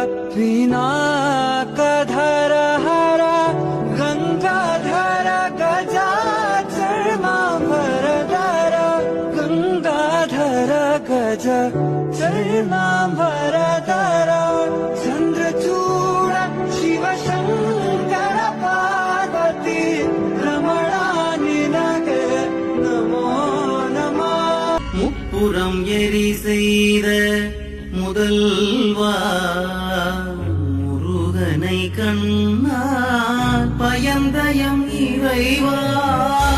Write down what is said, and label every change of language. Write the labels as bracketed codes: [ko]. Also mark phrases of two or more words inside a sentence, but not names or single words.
[sa] पिनाकधर हर गंगाधर गजाचर्माम्बरधर गंगाधर गज चर्माम्बरधर चन्द्रचूड शिवशङ्कर पार्वती रमणा निनगे नमो नमः [ta] முப்புறம் எரி செய்த முதல்வா முருகனை கண்ணால் பயந்தயம் இறைவா